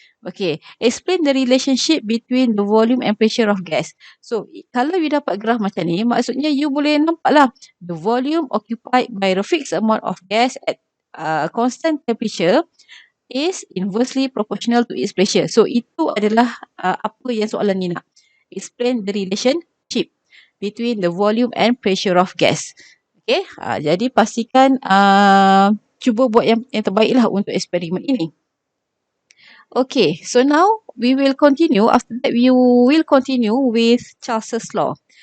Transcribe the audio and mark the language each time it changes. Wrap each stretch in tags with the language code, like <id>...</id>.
<en>Okay, explain the relationship between the volume and pressure of gas. So,</en> <ms>kalau you dapat graf macam ni, maksudnya you boleh nampak lah</ms> <en>the volume occupied by the fixed amount of gas at constant temperature is inversely proportional to its pressure.</en> <ms>So, itu adalah apa yang soalan ni nak.</ms> <en>Explain the relationship between the volume and pressure of gas.</en> <ms>Okay, jadi pastikan cuba buat yang terbaiklah untuk eksperimen ini.</ms> <en>Okay, so now we will continue. After that, we will continue with Charles' law.</en>